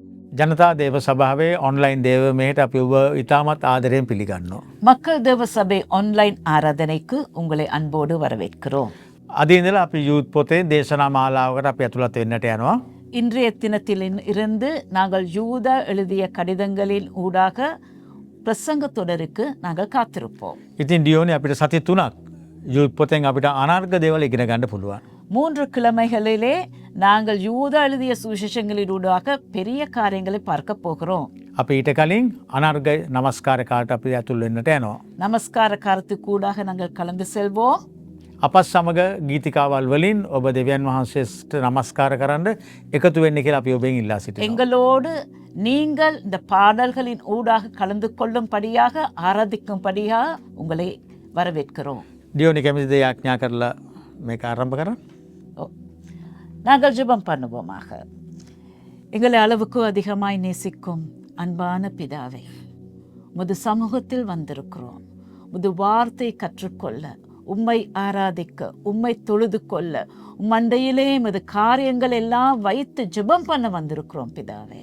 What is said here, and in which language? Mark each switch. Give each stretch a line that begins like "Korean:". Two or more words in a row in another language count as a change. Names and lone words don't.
Sinhala: ජනතා දේව සභාවේ ඔන්ලයින් දේව මෙහෙට අපි ඔබ ඉතාමත් ආදරයෙන් පිළිගන්නවා.
Tamil: மக்கள் தேவ சபை ஆன்லைன் ஆராதனைக்கு உங்களை அன்போடு வரவேற்கிறோம்.
Sinhala: අද ඉඳලා අපි යූත් පොතේ දේශනා මාලාවකට අපි ඇතුළත් වෙන්නට යනවා.
Tamil: இன்றைய தினத்தில் இருந்து நாங்கள் யூதா எழுதிய கடிதங்களின் ஊடாக பிரசங்க தொடருக்கு நாங்கள் காத்திருப்போம்.
Sinhala: ඉතින් ඩියෝනි අපිට සති 3ක් යූත් පොතෙන් අපිට අනර්ග දේවල් ඉගෙන ගන්න පුළුවන්.
Tamil: 3 கிழமைகளிலே நாங்கள் யூதா எழுதிய சுவிசேஷங்களின் ஊடாக பெரிய காரியங்களை பார்க்க போகிறோம்.
Sinhala: අපි ඊට කලින් අනර්ග නමස්කාර කාලට අපි ඇතුල් වෙන්නට යනවා.
Tamil: நமஸ்கார காலத்துக்கு ஊடாக நாங்கள் கலந்து செல்வோம்.
Sinhala: අපත් සමග ගීතිකාවල් වලින් ඔබ දෙවියන් වහන්සේට නමස්කාර කරන්න එකතු වෙන්න කියලා අපි ඔබෙන් ඉල්ලා සිටිනවා.
Tamil: எங்களோடு நீங்கள் இந்த பாடல்களின் ஊடாக கலந்து கொள்ளும்படியாக ஆராதிக்கும்படியாக உங்களை வரவேற்கிறோம்.
Sinhala: ඩියෝනි කැමතිද යාඥා කරලා මේක ආරම්භ කරන්න?
Tamil: நாங்கள் ஜெபம் பண்ணுவோமாக. எங்களை அளவுக்கு அதிகமாய் நேசிக்கும் அன்பான பிதாவே, உமது சமூகத்தில் வந்திருக்கிறோம். உமது வார்த்தை கற்றுக்கொள்ள, உம்மை ஆராதிக்க, உம்மை தொழுது கொள்ள, மண்டையிலே உமது காரியங்கள் எல்லாம் வைத்து ஜெபம் பண்ண வந்திருக்கிறோம் பிதாவே.